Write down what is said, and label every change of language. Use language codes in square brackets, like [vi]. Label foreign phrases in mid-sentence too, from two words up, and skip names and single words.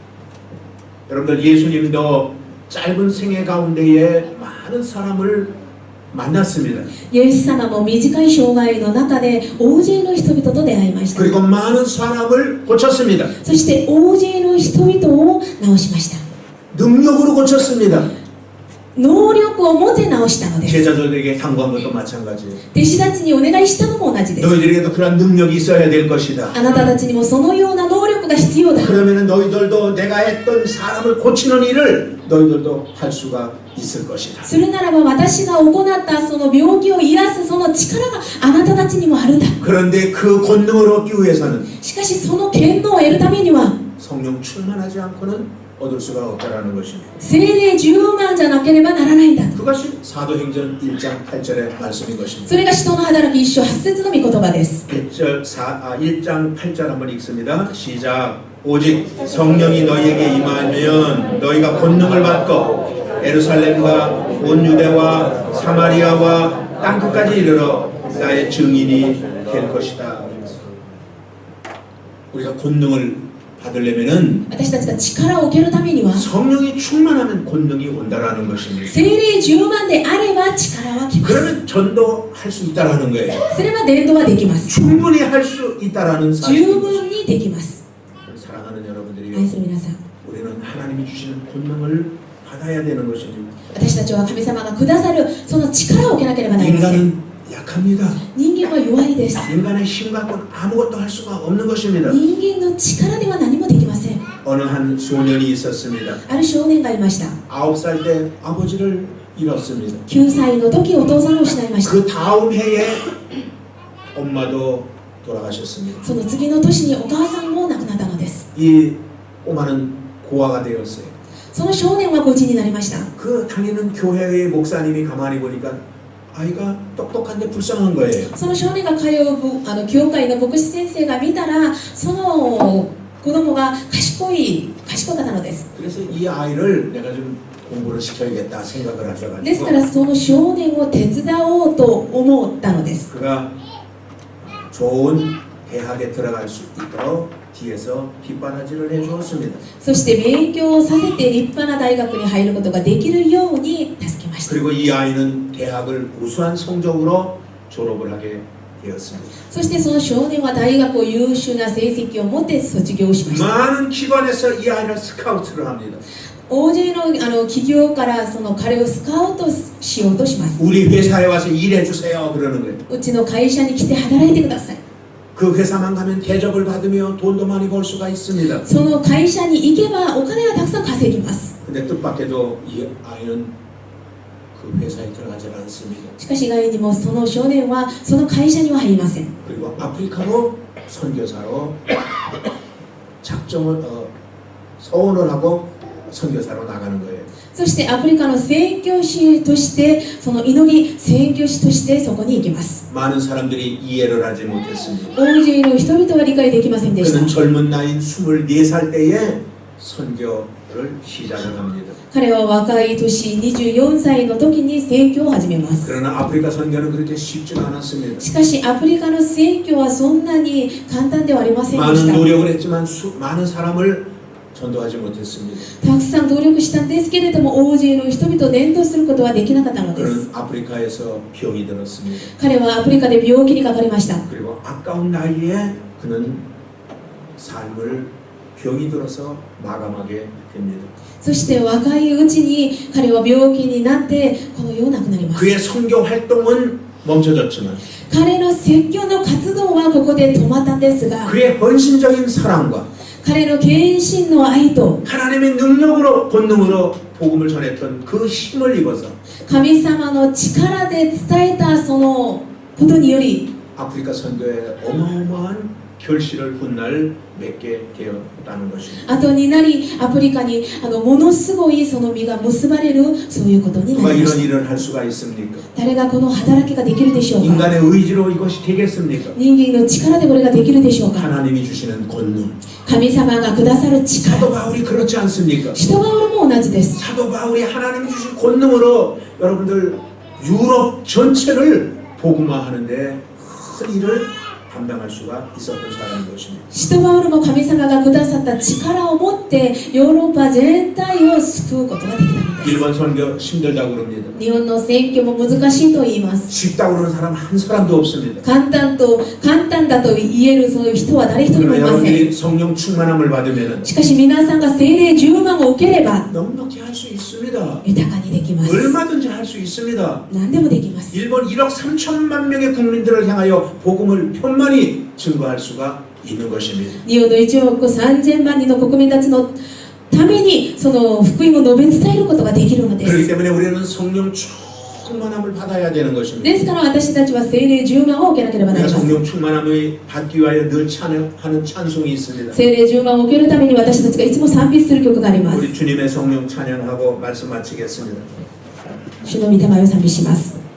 [ko] 여러분들 예수님도 짧은 생애 가운데에 많은 사람을 만났습니다. [ja] イエス様も短い生涯の中で大勢の人々と出会いました。 [ko] 그리고 많은 사람을 고쳤습니다. [ja] そして大勢の人々を治しました。 [ko] 능력으로 고쳤습니다. [ja] 能力を持って治したのです。 [ko] 제자들에게 당부한 것도 마찬가지예요. [ja] 弟子たちにお願いしたのも同じです。 [ko] 너희들에게도 그런 능력이 있어야 될 것이다. [ja] あなたたちにもそのような能力が必要だ。 [ko] 그러면 너희들도 내가 했던 사람을 고치는 일을 너희들도 할 수가 있을 것이다. [ja] それならば私が行ったその病気を癒すその力があなたたちにもあるんだ。 [ko] 그런데 그 권능을 얻기 위해서는 [ja] しかしその権能を得るためには [ko] 성령 충만하지 않고는 얻을 수가 없다라는 것입니다. [ja] 聖霊充満じゃなければならないんだ。 [ko] 그것이 사도행전 1장 8절의 말씀인 것입니다. [ja] それが使徒の働き1章8節の御言葉です。 [ko] 1장 8절 한번 읽습니다. 시작. 오직 성령이 너희에게 임하면 너희가 권능을 받고 예루살렘과 온 유대와 사마리아와 땅끝까지 이르러 나의 증인이 될 것이다. 우리가 권능을 받으려면은 [ja] 私たちが力を受けるためには [ko] 성령이 충만하면 권능이 온다라는 것입니다. [ja] 聖霊充満であれば力は来ます。 [ko] 그러면 전도할 수 있다라는 거예요. [ja] それは伝道はできます。 [ko] 충분히 할 수 있다라는 [ja] 十 [ko] 사실. [ja] 分にできます。 [ko] 사랑하는 여러분들이요. [ja] 愛する皆さん、 [ko] 우리는 하나님이 주시는 권능을 받아야 되는 것입니다. [ja] 私たちは神様がくださるその力を受けなければなりません。 [ko] 인간은 약합니다. [ja] 人間は弱いです。 [ko] 인간의 힘 갖고는 아무것도 할 수가 없는 것입니다. [ja] 人間の力では何もできません。 [ko] 어느 한 소년이 있었습니다. [ja] ある少年がいました。 [ko] 9살 때 아버지를 잃었습니다. [ja] 9 歳の時お父さんを失いました。 [ko] 그 다음 해에 엄마도 돌아가셨습니다. [ja] その次の年にお母さんも亡くなったのです。 [ko] 이 꼬마는 고아가 되었어요. [ja] その少年は孤児になりました。 [ko] 그 다니는 교회의 목사님이 가만히 보니까 아이가 똑똑한데 불쌍한 거예요. [ja] その少年が通う教会の牧師先生が見たら、その子供が賢かったのです。 [ko] 그래서 이 아이를 내가 좀 공부를 시켜야겠다 생각을 [ja] ですか [ko] 하셔가지고 [ja] らその少年を手伝おうと思ったのです。 [ko] 그가 좋은 대학에 들어갈 수 있도록 뒤에서 뒷바라지를 해주었습니다. [ja] そして勉強をさせて立派な大学に入ることができるように助けました。 [ko] 그리고 이 아이는 대학을 우수한 성적으로 졸업을 하게 되었습니다. [ja] そしてその少年は大学を優秀な成績を持って卒業しました。 [ko] 많은 기관에서 이 아이를 스카우트를 합니다. [ja] 大勢の企業からその彼をスカウトしようとします。 [ko] 우리 회사에 와서 일해주세요 그러는 거예요. [ja] うちの会社に来て働いてください。 [ko] 그 회사만 가면 대접을 받으며 돈도 많이 벌 수가 있습니다. [ja] その会社に行けばお金はたくさん稼ぎます。 [ko] 근데 뜻밖에도 이 아이는 그 회사에 들어가지 않습니다. [ja] しかし意外にもその少年はその会社には入りません。 [ko] 그리고 아프리카로 선교사로 서원을 하고 선교사로 나가는 거예요. [ja] そしてアフリカの宣教師としてその祈り宣教師としてそこに行きます。 [ko] 많은 사람들이 이해를 하지 못했습니다. [ja] 大勢の人々は理解できませんでした。 [ko] 그는 젊은 나이인 24살 때에 선교를 시작을 합니다. [ja] 彼は若い年24歳の時に宣教を始めます。 [ko] 그러나 아프리카 선교는 그렇게 쉽지가 않았습니다. [ja] しかしアフリカの宣教はそんなに簡単ではありませんで [ko] 많은 [ja] した。 [ko] 노력을 했지만 많은 사람을 전도하지 못했습니다. [ja] たくさん努力したんですけれども大勢の人々を伝道することはできなかったのです。 [ko] 그는 아프리카에서 병이 들었습니다. [ja] 彼はアフリカで病気にかかりました。 [ko] 그리고 아까운 나이에 그는 삶을 병이 들어서 마감하게 됩니다. [ja] そして若いうちに彼は病気になってこの世を亡くなります。 [ko] 그의 선교 활동은 멈춰졌지만 [ja] 彼の説教の活動はここで止まったんですが [ko] 그의 헌신적인 사랑과 [ja] 彼の献身の愛と [ko] 하나님의 능력으로 본능으로 복음을 전했던 그 힘을 입어서 [ja] 神様の力で伝えたそのことにより [ko] 아프리카 선교에 어마어마한 결실을 훗날 맺게 되었다는 것입니다. [ja] 後になりアフリカにものすごいその実が結ばれるそういうことにな [ko] 누가 [ja] りま [ko] 이런 [ja] した。 [ko] 일을 할 수가 있습니까? [ja] 誰がこの働きができるでしょうか。 [ko] 인간의 의지로 이것이 되겠습니까? [ja] 人間の力でこれができるでしょうか。 [ko] 하나님이 주시는 권능. [ja] 神様がくださる力。 [ko] 사도 바울이 그렇지 않습니까? [ja] 使徒バウルも同じです。 [ko] 사도 바울이 하나님이 주신 권능으로 여러분들 유럽 전체를 복음화하는데 큰 일을 감당할 수가 있었던 사람인 것입니다. [ja] 使徒バウルも神様がくださった力を持ってヨーロッパ全体を救うことができたのです。 [ko] 일본 선교 힘들다고 그럽니다. [ja] 日本の選挙も難しいと言います。 [ko] 쉽다고 그러는 사람 한 사람도 없습니다. [ja] 簡単だと言えるそういう人は誰一人も [ko] 그러나 [ja] いません。 [ko] 여러분들이 성령 충만함을 받으면 [ja] しかし皆さんが聖霊充満を受ければ [ko] 넉넉히 할 수 있습니다. [ja] 豊かにできます。 [ko] 얼마든지 할 수 있습니다. [ja] 何でもできます。 [ko] 일본 1억 3천만 명의 국민들을 향하여 복음을 편만히 증거할 수가 있는 것입니다. [ja] 日本の1億3000万人の国民たちのためにその福音を述べ伝えることができるので [ko] 그렇기 [ja] す。 [ko] 때문에 우리는 성령 충만함을 받아야 되는 것입니다. [ja] ですから私たちは聖霊充満を受けなければなり [ko] 우리가 [ja] ません。 [ko] 성령 충만함을 받기 위하여 늘 찬양하는 찬송이 있습니다. [ja] 聖霊充満を受けるために私たちがいつも賛美する曲があります。 [ko] 우리 주님의 성령 찬양하고 말씀 마치겠습니다. [ja] 主の御霊を賛美します。